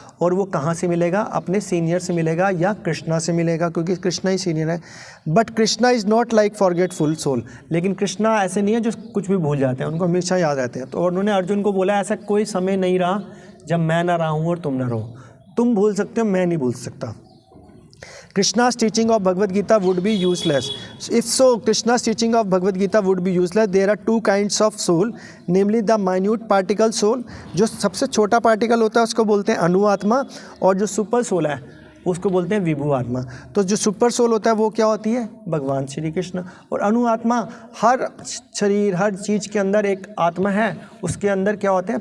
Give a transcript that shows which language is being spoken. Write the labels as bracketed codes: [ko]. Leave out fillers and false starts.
[hi] और वो कहाँ से मिलेगा? अपने सीनियर से मिलेगा या कृष्णा से मिलेगा, क्योंकि कृष्णा ही सीनियर है। [en] But Krishna is not like forgetful soul. [hi] लेकिन कृष्णा ऐसे नहीं है जो कुछ भी भूल जाते हैं, उनको हमेशा याद रहते हैं। तो उन्होंने अर्जुन को बोला, ऐसा कोई समय नहीं रहा जब मैं ना रहा हूँ और तुम ना रहो। तुम भूल सकते हो, मैं नहीं भूल सकता। [en] Krishna's teaching of Bhagavad Gita would be useless. If so, Krishna's teaching of Bhagavad Gita would be useless. There are two kinds of soul, namely the minute particle soul, [hi] जो सबसे छोटा पार्टिकल होता है उसको बोलते हैं अनुआत्मा, और जो सुपर सोल है, उसको बोलते हैं विभु आत्मा। तो जो सुपर सोल होता है वो क्या होती है? भगवान श्री कृष्ण। और अणु आत्मा, हर शरीर हर चीज़ के अंदर एक आत्मा है, उसके अंदर क्या होते हैं?